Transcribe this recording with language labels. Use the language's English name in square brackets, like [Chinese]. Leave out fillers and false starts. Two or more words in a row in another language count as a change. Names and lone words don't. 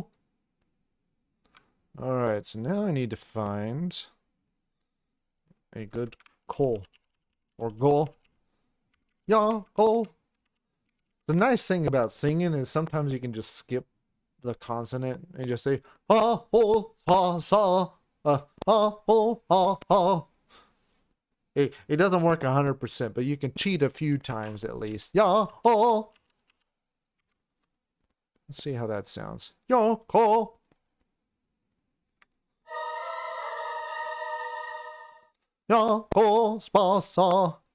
[English] Alright, so now I need to find a good coal. Or goal. Coal. The nice thing about singing is sometimes you can just skip the consonant and just say ha ho ha sa ha ho ha. It doesn't work 100%, but you can cheat a few times at least. Let's see how that sounds. Coal. Jakobsbasa.